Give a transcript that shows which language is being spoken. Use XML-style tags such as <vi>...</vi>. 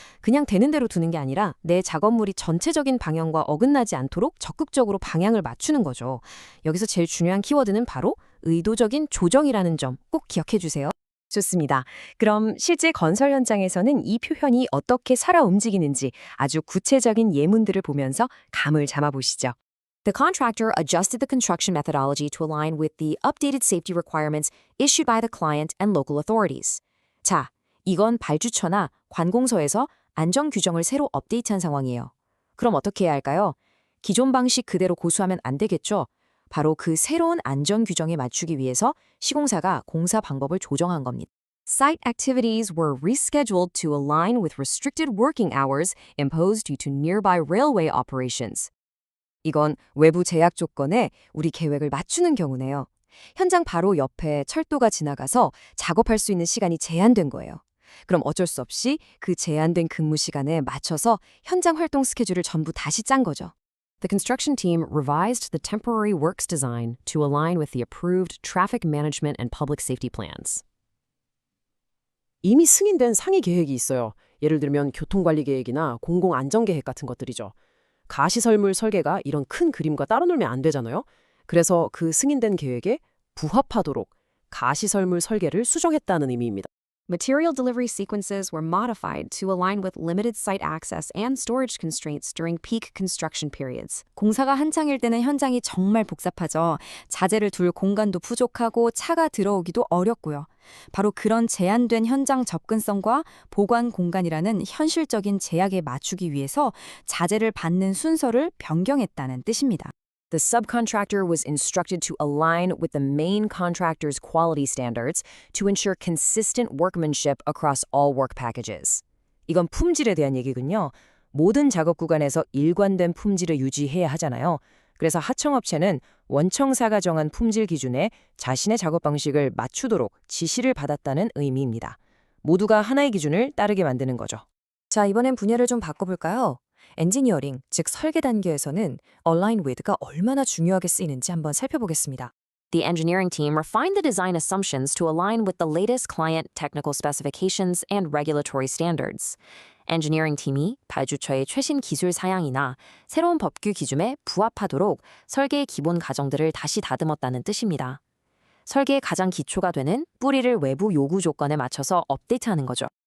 <ko>그냥 되는 대로 두는 게 아니라 내 작업물이 전체적인 방향과 어긋나지 않도록 적극적으로 방향을 맞추는 거죠. 여기서 제일 중요한 키워드는 바로 의도적인 조정이라는 점 꼭 기억해 주세요. 좋습니다. 그럼 실제 건설 현장에서는 이 표현이 어떻게 살아 움직이는지 아주 구체적인 예문들을 보면서 감을 잡아보시죠.</ko> <en>The contractor adjusted the construction methodology to align with the updated safety requirements issued by the client and local authorities.</en> <ko>자, 이건 발주처나 관공서에서 안전 규정을 새로 업데이트한 상황이에요. 그럼 어떻게 해야 할까요? 기존 방식 그대로 고수하면 안 되겠죠? 바로 그 새로운 안전 규정에 맞추기 위해서 시공사가 공사 방법을 조정한 겁니다.</ko> <en>Site activities were rescheduled to align with restricted working hours imposed due to nearby railway operations.</en> <ko>이건 외부 제약 조건에 우리 계획을 맞추는 경우네요. 현장 바로 옆에 철도가 지나가서 작업할 수 있는 시간이 제한된 거예요. 그럼 어쩔 수 없이 그 제한된 근무 시간에 맞춰서 현장 활동 스케줄을 전부 다시 짠 거죠.</ko> <en>The construction team revised the temporary works design to align with the approved traffic management and public safety plans.</en> <ko>이미 승인된 상위 계획이 있어요. 예를 들면 교통관리 계획이나 공공안전계획 같은 것들이죠. 가시설물 설계가 이런 큰 그림과 따로 놀면 안 되잖아요. 그래서 그 승인된 계획에 부합하도록 가시설물 설계를 수정했다는 의미입니다.</ko> <en>Material delivery sequences were modified to align with limited site access and storage constraints during peak construction periods.</en> <ko>공사가 한창일 때는 현장이 정말 복잡하죠. 자재를 둘 공간도 부족하고 차가 들어오기도 어렵고요. 바로 그런 제한된 현장 접근성과 보관 공간이라는 현실적인 제약에 맞추기 위해서 자재를 받는 순서를 변경했다는 뜻입니다.</ko> <en>The subcontractor was instructed to align with the main contractor's quality standards to ensure consistent workmanship across all work packages.</en> <ko>이건 품질에 대한 얘기군요. 모든 작업 구간에서 일관된 품질을 유지해야 하잖아요. 그래서 하청업체는 원청사가 정한 품질 기준에 자신의 작업 방식을 맞추도록 지시를 받았다는 의미입니다. 모두가 하나의 기준을 따르게 만드는 거죠. 자, 이번엔 분야를 좀 바꿔볼까요? 엔지니어링, 즉 설계 단계에서는 Align with가 얼마나 중요하게 쓰이는지 한번 살펴보겠습니다.</ko> <en>The engineering team refined the design assumptions to align with the latest client technical specifications and regulatory standards.</en> <ko>엔지니어링 팀이 발주처의 최신 기술 사양이나 새로운 법규 기준에 부합하도록 설계의 기본 가정들을 다시 다듬었다는 뜻입니다. 설계의 가장 기초가 되는 뿌리를 외부 요구 조건에 맞춰서 업데이트하는 거죠.</ko>